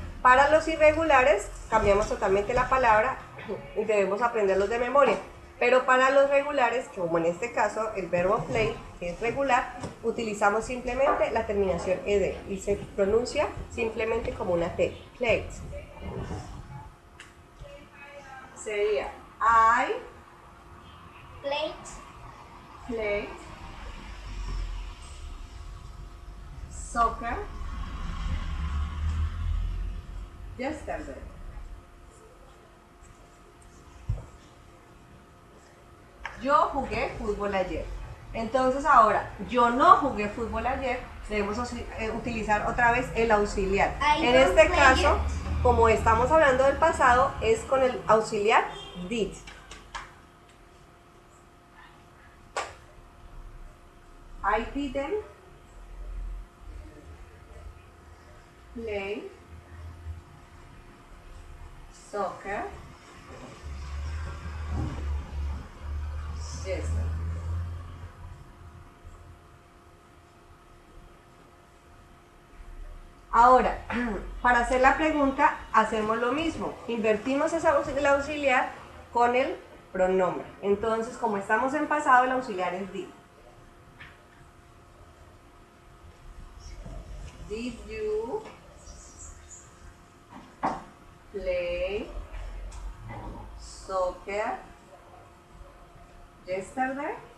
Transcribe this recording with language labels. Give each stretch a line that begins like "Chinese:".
Spanish: Para los irregulares cambiamos totalmente la palabra y debemos aprenderlos de memoria. Pero para los regulares, como en este caso el verbo play, que es regular, utilizamos simplemente la terminación ed y se pronuncia simplemente como una t.
English: Played.
Spanish: Sería
English: I played soccer yesterday.
Spanish: Yo jugué fútbol ayer. Entonces ahora, yo no jugué fútbol ayer, debemos utilizar otra vez el auxiliar. En este caso, como estamos hablando del pasado, es con el auxiliar did.
English: I didn't play soccer yesterday.
Spanish: Ahora, para hacer la pregunta, hacemos lo mismo. Invertimos el auxiliar con el pronombre. Entonces, como estamos en pasado, el auxiliar es did.
English: Did you play soccer yesterday?